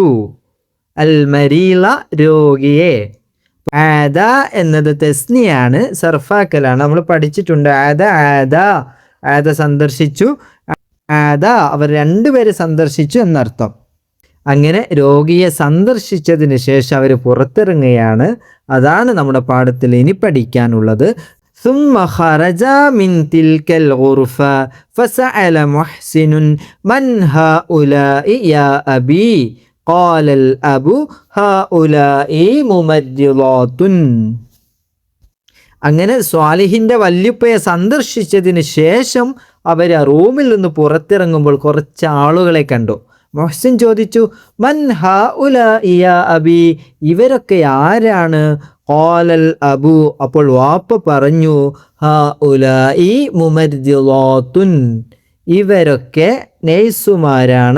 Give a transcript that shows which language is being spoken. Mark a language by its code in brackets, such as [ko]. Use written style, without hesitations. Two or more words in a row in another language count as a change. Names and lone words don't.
[ar] المريض [ml] രോഗിയെ. ആദ എന്നത് തസ്നിയാണ്, സർഫാക്കലാണ്. നമ്മൾ പഠിച്ചിട്ടുണ്ട്. ആദ ആദ ആദ സന്ദർശിച്ചു, ആദ അവർ രണ്ടുപേരെ സന്ദർശിച്ചു എന്നർത്ഥം. അങ്ങനെ രോഗിയെ സന്ദർശിച്ചതിന് ശേഷം അവർ പുറത്തിറങ്ങുകയാണ്. അതാണ് നമ്മുടെ പാഠത്തിൽ ഇനി പഠിക്കാനുള്ളത്. [ar] ثم خرج من تلك الغرفة فسأل محسن من هؤلاء يا أبي قال الأب هؤلاء ممرضات. [ml] അങ്ങനെ സ്വാലിഹിൻ്റെ വല്യുപ്പയെ സന്ദർശിച്ചതിന് ശേഷം അവർ ആ റൂമിൽ നിന്ന് പുറത്തിറങ്ങുമ്പോൾ കുറച്ച് ആളുകളെ കണ്ടു. മുഹ്സിൻ ചോദിച്ചു, [ar] من هؤلاء يا أبي [ml] ഇവരൊക്കെ ആരാണ്? [ar] قال الأب [ml] അപ്പോൾ വാപ്പ പറഞ്ഞു, [ar] هؤلاء ممرضات [ml] ഇവരൊക്കെ നഴ്സുമാരാണ്.